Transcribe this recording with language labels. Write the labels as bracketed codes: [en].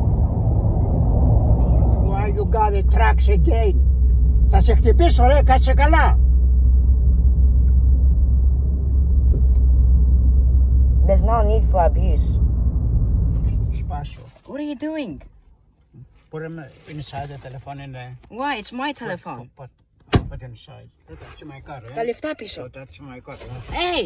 [en] Why you got the tracks again? [el] Θα σε χτυπήσω ρε, κάτσε καλά. [en] There's no need for abuse. [el] Σπάσω. [en] What are you doing? Put him inside the telephone in there. Why? It's my telephone. Put Put inside. Don't touch my car, eh? [el] Τα λεφτά πίσω. [en] Don't touch my car. Hey!